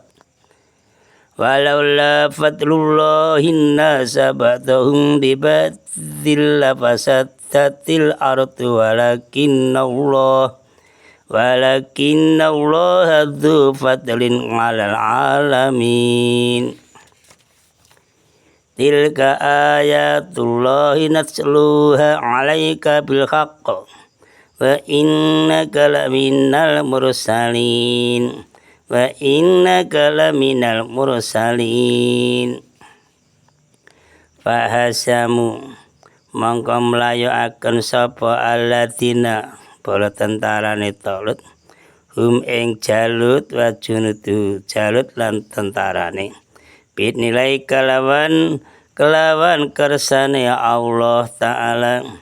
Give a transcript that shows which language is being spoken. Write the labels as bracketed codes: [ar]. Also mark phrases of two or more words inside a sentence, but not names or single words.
[ar] ولولا فضل الله الناس بعضهم ببعض لفسدت الأرض ولكن الله ذو فضل على العالمين. تلك آيات الله نتلوها عليك بالحق وإنك لمن المرسلين. [jv] Fahasamu mongko mlayokaken sapa alladzina bala tentarane Talut hum ing Jalut [ar] وجنود جالوت [jv] lan tentarane binilai kelawan kersane Allah Ta'ala.